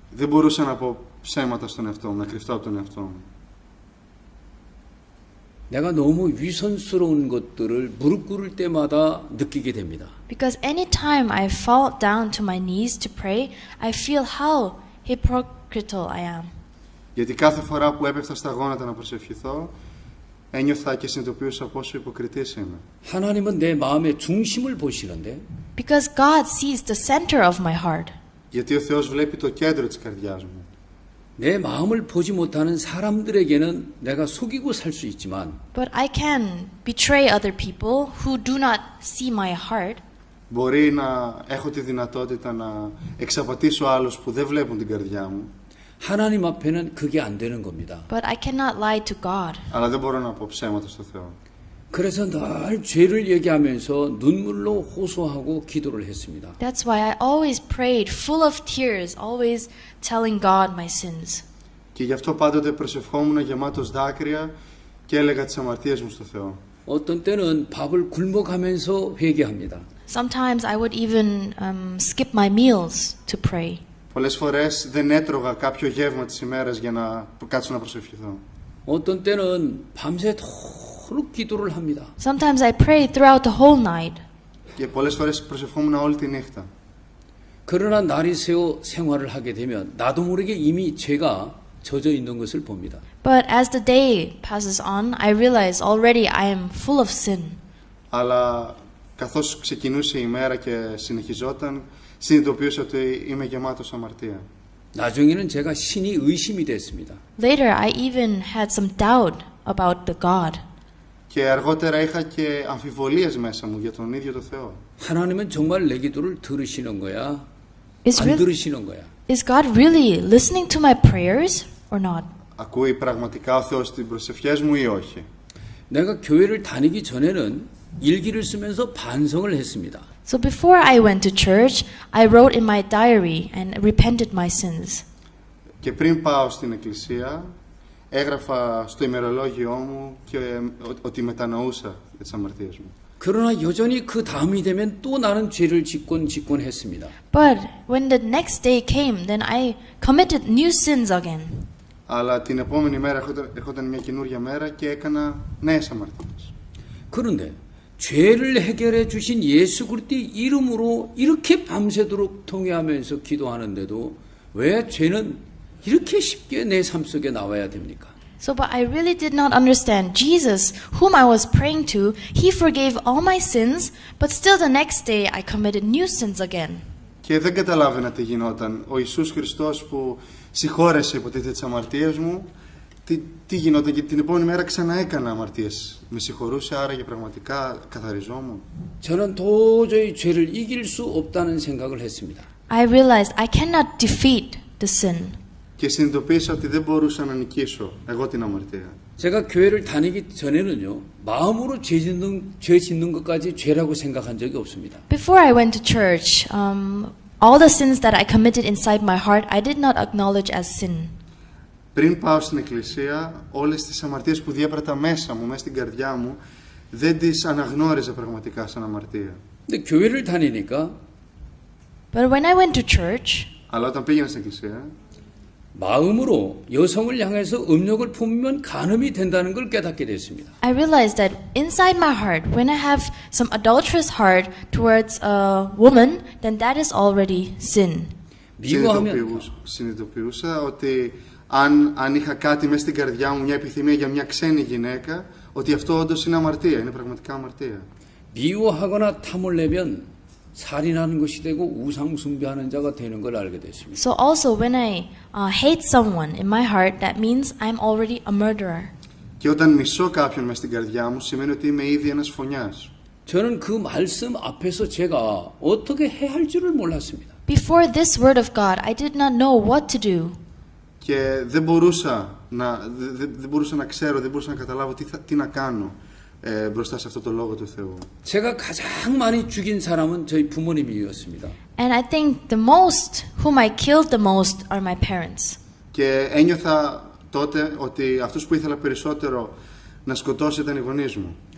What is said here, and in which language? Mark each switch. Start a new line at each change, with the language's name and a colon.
Greek: δεν μπορούσα να πω ψέματα στον εαυτό μου, να κρυφτώ από τον εαυτό μου.
Korean: 내가 너무 위선스러운 것들을 무릎 꿇을 때마다 느끼게 됩니다.
English: Because anytime I fall down to my knees to pray, I feel how hypocritical I am.
Greek: Γιατί κάθε φορά που έπεφτα στα γόνατα να προσευχηθώ, ένιωθα και συνειδητοποιούσα πόσο υποκριτής είμαι.
Korean: 하나님은 내 마음의 중심을 보시는데
English: Because God sees the center of my heart.
Greek: Γιατί ο Θεός βλέπει το κέντρο της καρδιάς μου.
Korean: 내 마음을 보지 못하는 사람들에게는 내가 속이고 살 수 있지만
English: But I can betray other people who do not see my heart.
Greek: Μπορεί να έχω τη δυνατότητα να εξαπατήσω άλλους που δεν βλέπουν την καρδιά μου.
Korean: 하나님 앞에는 그게 안 되는 겁니다.
English: But I cannot lie to God.
Greek: Αλλά δεν μπορώ να πω ψέματα στο Θεό.
Korean: 그래서 늘 죄를 얘기하면서 눈물로 호소하고 기도를 했습니다.
English: That's why I always prayed full of tears, always telling God my sins.
Greek: Και γι' αυτό πάντοτε προσευχόμουν γεμάτος δάκρυα και έλεγα τις αμαρτίες μου στο Θεό.
Korean: 어떤 때는 밥을 굶어가면서 회개합니다.
English: Sometimes I would even skip my meals to pray.
Greek: Πολλές φορές δεν έτρωγα κάποιο γεύμα της ημέρας για να κάτσω να προσευχηθώ.
Korean: 어떤 때는 밤새 밤새도록 기도를 합니다.
English: Sometimes I pray throughout the whole night.
Greek: Και πολλές φορές προσευχόμουν όλη τη νύχτα.
Korean: 그러나 날이 새어 생활을 하게 되면 나도 모르게 이미 죄가 젖어 있는 것을 봅니다.
English: But as the day passes on, I realize already I am full of sin.
Greek: Αλλά καθώς ξεκινούσε η μέρα και συνεχιζόταν, συνειδητοποιούσα ότι είμαι γεμάτος αμαρτία.
Korean: 나중에는 제가 신이 의심이 됐습니다.
English: Later, I even had some doubt about the God.
Greek: Και αργότερα είχα και αμφιβολίες μέσα μου για τον ίδιο το Θεό.
Korean: 하나님은 정말 내 기도를 들으시는 거야?
English: Is,
Korean: 안
English: re-
Korean: 들으시는 거야?
English: is God really listening to my prayers or not?
Greek: Ακούει πραγματικά ο Θεός τις προσευχές μου ή όχι?
Korean: 내가 교회를 다니기 전에는 일기를 쓰면서 반성을 했습니다.
English: So before I went to church, I wrote in my diary and repented my sins.
Greek: Και πριν πάω στην εκκλησία, έγραφα στο ημερολόγιό μου και ότι μετανοούσα για τις αμαρτίες μου.
Korean: 그러나 여전히 그 다음이 되면 또 나는 죄를 짓곤 했습니다.
English: But when the next day came, then I committed new sins again.
Greek: Αλλά την επόμενη μέρα ερχόταν μια καινούργια μέρα και έκανα νέες αμαρτίες.
Korean: 그런데 죄를 해결해 주신 예수 그리스도의 이름으로 이렇게 밤새도록 통회하면서 기도하는데도 왜 죄는 이렇게 쉽게 내 삶 속에 나와야 됩니까?
English: So, but I really did not understand. Jesus, whom I was praying to, he forgave all my sins, but still the next day I committed new sins again.
Greek: Και δεν καταλάβαινα τι γινόταν. Ο Ιησούς Χριστός που συγχώρεσε υποτίθεται τις αμαρτίες μου, τι γινόταν, και την επόμενη μέρα ξανά έκανα αμαρτίες. Με συγχωρούσε, άρα και πραγματικά καθαριζόμουν.
Korean: 저는 도저히 죄를 이길 수 없다는 생각을 했습니다.
English: I realized I cannot defeat the sin.
Greek: Και συνειδητοποίησα ότι δεν μπορούσα να νικήσω εγώ την αμαρτία.
Korean: 제가 교회를 다니기 전에는요, 마음으로 죄 짓는 것까지 죄라고 생각한 적이 없습니다.
English: Before I went to church, all the sins that I committed inside my heart, I did not acknowledge as sin.
Greek: Πριν πάω στην εκκλησία, όλες τις αμαρτίες που διέπρατα μέσα μου, μέσα στην καρδιά μου, δεν τις αναγνώριζα πραγματικά σαν αμαρτία.
Korean: 근데 교회를 다니니까
English: But when I went to church,
Greek: Αλλά όταν πήγαινα στην εκκλησία,
Korean: 마음으로 여성을 향해서 음욕을 품으면 간음이 된다는 걸 깨닫게 됐습니다.
English: I realized that inside my heart, when I have some adulterous heart towards a woman, then that is already sin.
Korean: 미워하면
Greek: συνειδητοποιούσα ότι αν είχα κάτι μέσα στην καρδιά μου, μια επιθυμία για μια ξένη γυναίκα, ότι αυτό όντως είναι αμαρτία, είναι πραγματικά αμαρτία.
Korean: 미워하거나 탐을 내면 살인하는 것이 되고 우상 숭배하는 자가 되는 걸 알게 됐습니다.
English: So also when I hate someone in my heart, that means I'm already a murderer.
Greek: Και όταν μισώ κάποιον μέσα στην καρδιά μου, σημαίνει ότι είμαι ήδη ένας φωνιάς.
Korean: 저는 그 말씀 앞에서 제가 어떻게 해야 할 줄을 몰랐습니다.
English: Before this word of God, I did not know what to do.
Greek: Και δεν μπορούσα να ξέρω, δεν μπορούσα να καταλάβω τι να κάνω μπροστά σε αυτό το λόγο του Θεού.
Korean: 제가 가장 많이 죽인 사람은 저희 부모님이었습니다.
English: And I think the most, whom I killed the most, are my parents.
Greek: Και ένιωθα τότε ότι αυτούς που ήθελα περισσότερο να σκοτώσω ήταν οι γονείς μου.